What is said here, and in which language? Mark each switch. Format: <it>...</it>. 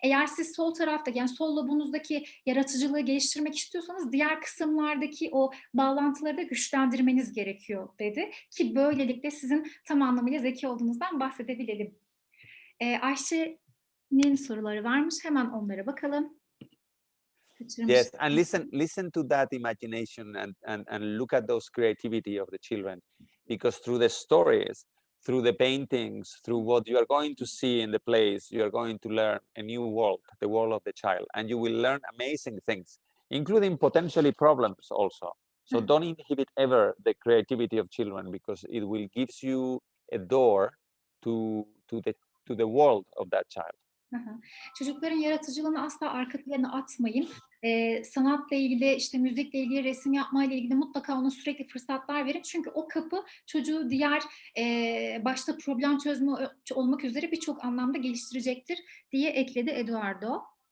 <tr>Eğer siz sol tarafta yani sol lobunuzdaki yaratıcılığı geliştirmek istiyorsanız diğer kısımlardaki o bağlantıları da güçlendirmeniz gerekiyor dedi ki böylelikle sizin tam anlamıyla zeki olduğunuzdan bahsedebilelim. Ayşe'nin soruları varmış. Hemen onlara bakalım.</tr> <en>Yes, and listen to that imagination and look at those creativity of the children, because through the stories, through the paintings, through what you are going to see in the plays, you are going to learn a new world, the world of the child, and you will learn amazing things, including potentially problems also. So don't inhibit ever the creativity of children, because it will gives you a door to the world of that child. Aha.</en> <tr>Çocukların yaratıcılığını asla arka plana atmayın. Sanatla ilgili, işte müzikle ilgili, resim yapmayla ilgili mutlaka ona sürekli fırsatlar verin. Çünkü o kapı çocuğu diğer başta problem çözme olmak üzere birçok anlamda geliştirecektir diye ekledi Eduardo.</tr>